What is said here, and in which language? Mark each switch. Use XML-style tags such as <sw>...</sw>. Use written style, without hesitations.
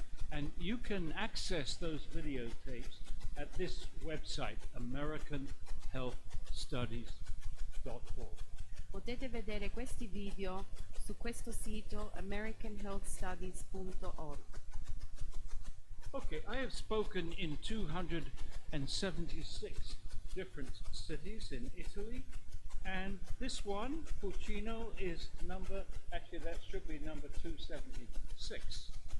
<en>And you can access those videotapes at this website, AmericanHealthStudies.org.</en> <it>Potete vedere questi video su questo sito AmericanHealthStudies.org.</it> <en>Okay, I have spoken in 276 different cities in Italy, and this one, Buccino, is actually that should be number 276.</en>